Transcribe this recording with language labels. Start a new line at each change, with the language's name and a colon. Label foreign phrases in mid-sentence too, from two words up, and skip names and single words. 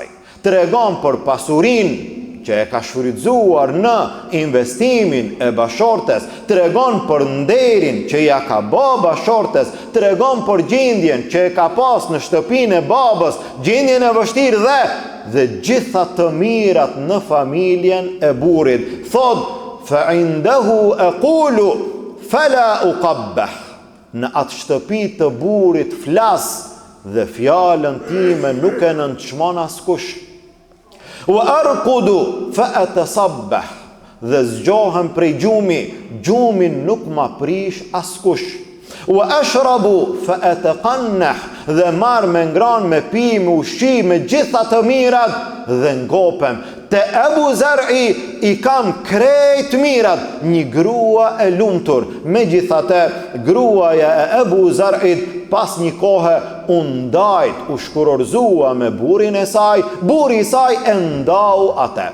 Albanian: Tregon për pasurinë që e ka shfrytzuar në investimin e bashortes, tregon për nderin që ja ka bë bashortes, tregon për gjendjen që e ka pas në shtëpinë e babës, gjendjen e vështirë dhe gjitha të mirat në familjen e burrit. Thot:
Arabic: "فعنده أقول فلا أقبح."
Albanian: Në atë shtëpi të burrit flas dhe fjalën time nuk e nënçmon askush.
Arabic: "وأرقد فأتصبح."
Albanian: Dhe zgjohem prej gjumin nuk ma prish askush.
Arabic: "وأشرب فأتقنح."
Albanian: Dhe marr me ngran, me pi, me ushqi, me gjitha të mirat dhe ngopem. Te Abu Zar'i i kam krejt mirat, një grua e lumtur. Megjithatë, gruaja e Abu Zar'it pas një kohe u ndajt, u shkurorzua me burrin e saj, burri i saj e ndau atë.